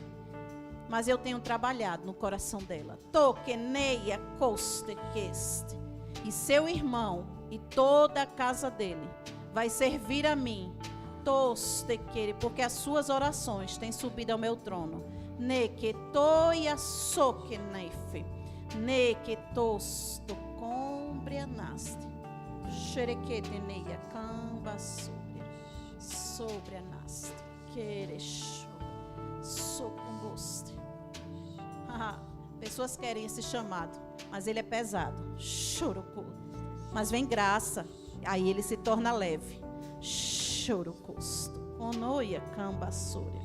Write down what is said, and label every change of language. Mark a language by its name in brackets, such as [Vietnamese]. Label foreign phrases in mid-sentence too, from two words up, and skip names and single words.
[Portuguese] Mas eu tenho trabalhado no coração dela. Tokeneia costequeste. E seu irmão e toda a casa dele vai servir a mim. Tostequere, porque as suas orações têm subido ao meu trono. Neketoia sokenefe. Neketostocombreanaste. Xerequeteneia camba sobre a naste. Querecho. Socomboste. Pessoas querem esse chamado, mas ele é pesado. Choroco. Mas vem graça, aí ele se torna leve. Chorocosto. Onoia cambassúria.